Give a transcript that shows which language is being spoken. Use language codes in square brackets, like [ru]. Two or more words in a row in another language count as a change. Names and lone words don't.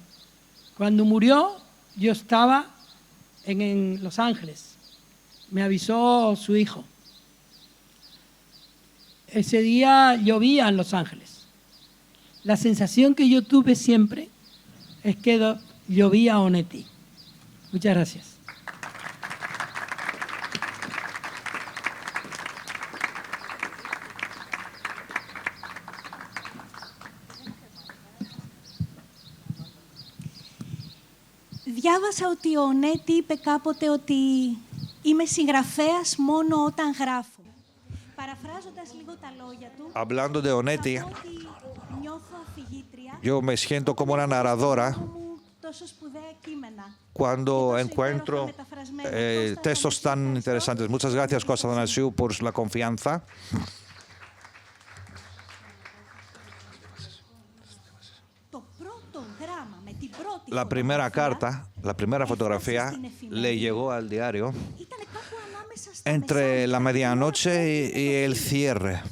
[es] Cuando murió, yo estaba en Los Ángeles. Me avisó su hijo. Ese día llovía en Los Ángeles. La sensación que yo tuve siempre es que llovía Onetti. Muchas gracias. [el] Διάβασα ότι ο Νέτη είπε κάποτε ότι είμαι συγγραφέας μόνο όταν γράφω. Παραφράζοντας λίγο τα λόγια του, [es] Hablando de Onetti, [el] θα πω ότι νιώθω αφηγήτρια [es] yo me siento como una narradora [el] τόσο σπουδαία κείμενα. [es] cuando encuentro textos tan interesantes. Muchas gracias, Costa Donasiu, por la confianza. La primera carta, la primera fotografía, le llegó al diario entre la medianoche y el cierre.